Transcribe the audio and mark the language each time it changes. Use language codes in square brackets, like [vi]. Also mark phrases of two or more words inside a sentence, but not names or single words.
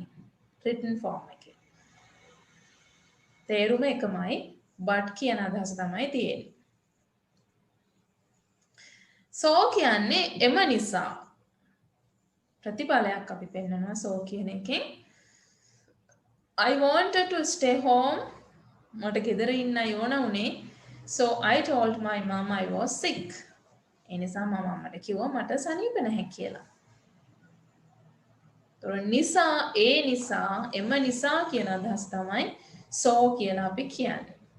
[en] written form [si] එකේ. තේරුම එකමයි but කියන අදහස තමයි තියෙන්නේ. so කියන්නේ එම නිසා ප්‍රතිඵලයක් අපි පෙන්නනවා so කියන එකෙන් [en] I wanted to stay home [si] මට ගෙදර ඉන්න ඕන උනේ [en] so I told my mom I was sick [si] ඒ නිසා මම අම්මට කිව්වා මට සනීප නැහැ කියලා. ඒතර නිසා ඒ නිසා එම නිසා කියන අදහස තමයි so කියලා අපි කියන්නේ.